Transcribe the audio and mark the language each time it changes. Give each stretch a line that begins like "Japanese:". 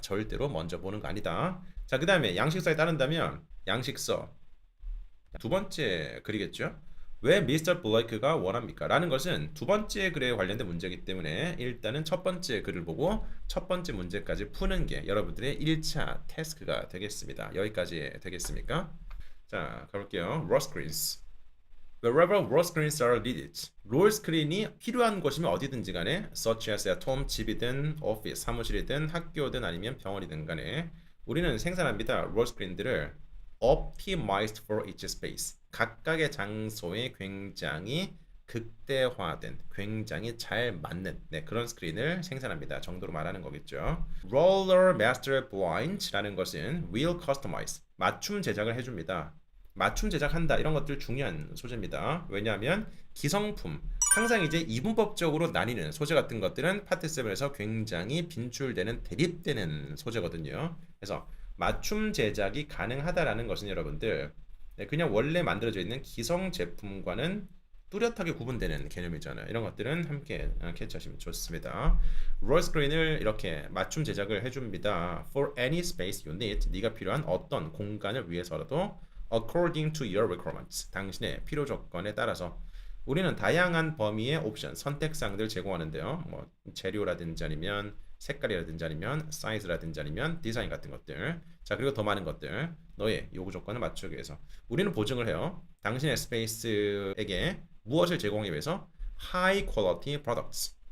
Korean: 절대로 먼저 보는 거 아니다. 자, 그 다음에 양식서에 따른다면 양식서 두 번째 글이겠죠. 왜 미스터 블레이크가 원합니까? 라는 것은 두 번째 글에 관련된 문제이기 때문에 일단은 첫 번째 글을 보고 첫 번째 문제까지 푸는 게 여러분들의 1차 태스크가 되겠습니다. 여기까지 되겠습니까? 자, 가볼게요. 롤 스크린스.
English: Wherever roll screens are needed.
Korean: 롤 스크린이 필요한 곳이면 어디든지 간에
English: such as at home,
Korean: 집이든
English: office,
Korean: 사무실이든 학교든 아니면 병원이든 간에 우리는 생산합니다. 롤 스크린들을
English: optimized for each space.
Korean: 각각의 장소에 굉장히 극대화된, 굉장히 잘 맞는 그런 스크린을 생산합니다. 정도로 말하는 거겠죠. Roller Master Blind라는 것은
English: will customize,
Korean: 맞춤 제작을 해줍니다. 맞춤 제작한다 이런 것들 중요한 소재입니다. 왜냐하면 기성품 항상 이제 이분법적으로 나뉘는 소재 같은 것들은 파트 7에서 굉장히 빈출되는 대립되는 소재거든요. 그래서 맞춤 제작이 가능하다라는 것은 여러분들 그냥 원래 만들어져 있는 기성 제품과는 뚜렷하게 구분되는 개념이잖아요. 이런 것들은 함께 캐치하시면 좋습니다. 롤 스크린을 이렇게 맞춤 제작을 해줍니다.
English: For any space you need,
Korean: 네가 필요한 어떤 공간을 위해서라도
English: according to your requirements.
Korean: 당신의 필요 조건에 따라서 우리는 다양한 범위의 옵션, 선택사항들 제공하는데요. 뭐 재료라든지 아니면 색깔이라든지 아니면 사이즈라든지 아니면 디자인 같은 것들. 자, 그리고 더 많은 것들. 너의 요구 조건을 맞추기 위해서 우리는 보증을 해요. 당신의 스페이스에게 무엇을 제공하기 위해서
English: high quality products.